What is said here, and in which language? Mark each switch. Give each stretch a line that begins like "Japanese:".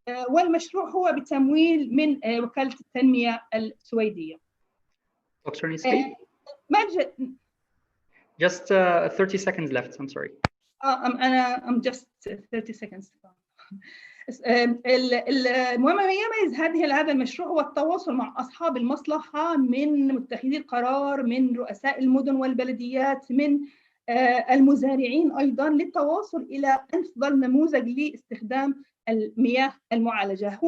Arabic: والمشروع هو بتمويل من وكالة التنمية السويدية.
English: Dr. Nisreen? Just 30 seconds left, I'm sorry. I'm just 30 seconds.
Arabic: المهم ما يميز هذا المشروع هو التواصل مع أصحاب المصلحة من متخذي القرار، من رؤساء المدن والبلديات، من المزارعين أيضا، للتواصل إلى أفضل نموذج لاستخدام المياه المعالجة.